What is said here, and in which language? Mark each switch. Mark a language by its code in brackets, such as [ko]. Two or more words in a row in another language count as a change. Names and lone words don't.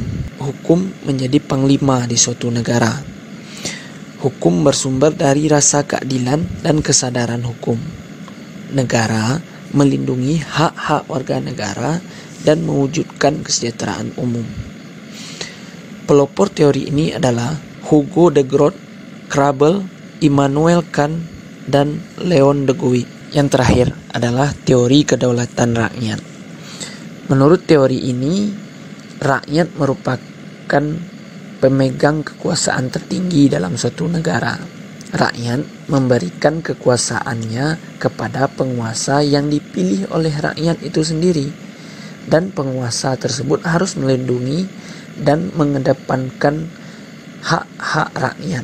[id] Hukum menjadi panglima di suatu negara. Hukum bersumber dari rasa keadilan dan kesadaran hukum. Negara melindungi hak-hak warga negara dan mewujudkan kesejahteraan umum. Pelopor teori ini adalah Hugo de Groot, Krabel, Immanuel Kant, dan Leon de Guy. Yang terakhir adalah teori kedaulatan rakyat. Menurut teori ini, rakyat merupakan pemegang kekuasaan tertinggi dalam suatu negara. Rakyat memberikan kekuasaannya kepada penguasa yang dipilih oleh rakyat itu sendiri, dan penguasa tersebut harus melindungi dan mengedepankan hak-hak rakyat.